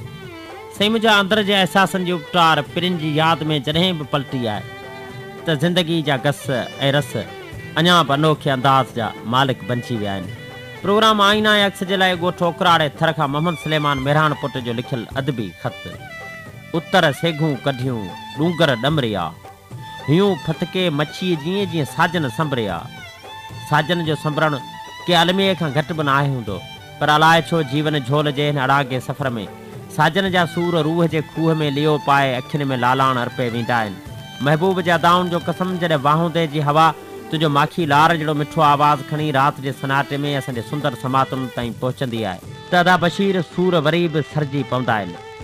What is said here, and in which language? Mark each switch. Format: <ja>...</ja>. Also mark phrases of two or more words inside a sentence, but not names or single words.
<sd>सही मुंहिंजा अंदर जे अहसासनि जी उपटार पिरिन जी यादि में जॾहिं बि पलटी आहे त ज़िंदगी जा गस ऐं रस अञा बि अनोखे अंदाज़ जा मालिक बणिजी विया आहिनि। प्रोग्राम आईना ऐं अक्स जे लाइ ॻोठ ओकराड़े थर खां मोहम्मद सुलेमान मेहरान पुट जो लिखियलु अदबी ख़त। उतर सेघूं कढियूं डूंगर डमरिया हियूं फतके मच्छीअ जीअं जीअं साजन संभरिया। साजन जो संभरणु के अलमीअ खां घटि बि न आहे हूंदो, पर अलाए छो जीवन झोल जे हिन अड़ागे सफ़र में साजन जा सूर रूह जे खूह में लियो पाए अखियुनि में लालाण अर्पे वेंदा आहिनि। महबूब जा दाउनि जो कसम जॾहिं वाहुंदे जी हवा तुंहिंजो माखी लार जहिड़ो मिठो आवाज़ु खणी राति जे सनाटे में असांजे सुंदर समातुनि ताईं पहुचंदी आहे त अदा बशीर सूर वरी बि सरजी पवंदा आहिनि।</sd>